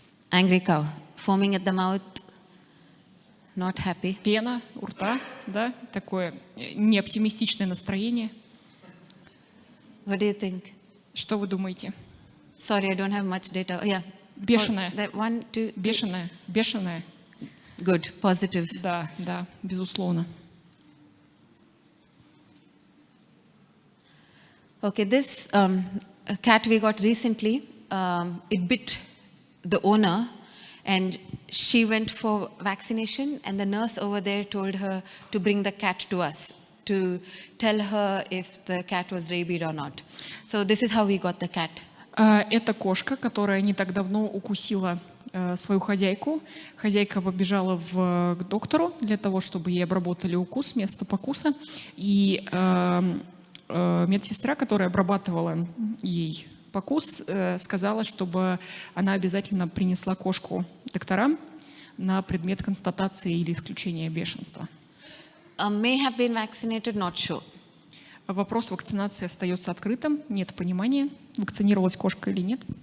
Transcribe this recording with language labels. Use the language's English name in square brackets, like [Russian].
[English] Angry cow, foaming at the mouth, not happy. [Russian] Пена у рта, да, такое неоптимистичное настроение. [English] What do you think? [Russian] Что вы думаете? [English] Sorry, I don't have much data. Oh, yeah. [Russian] Бешеная. [English] Oh, that 1, 2, 3. [Russian] Бешеная, бешеная. [English] Good, positive. [Russian] Да, да, безусловно. [English] Okay, this cat we got recently, it bit the owner, and she went for vaccination, and the nurse over there told her to bring the cat to us to tell her if the cat was rabid or not. So this is how we got the cat. [Russian] Это кошка, которая не так давно укусила свою хозяйку. Хозяйка побежала к доктору для того, чтобы ей обработали укус, место покуса. И медсестра, которая обрабатывала ей покус, сказала, чтобы она обязательно принесла кошку докторам на предмет констатации или исключения бешенства. [English] May have been vaccinated, not sure. [Russian] Вопрос вакцинации остается открытым. Нет понимания, вакцинировалась кошка или нет.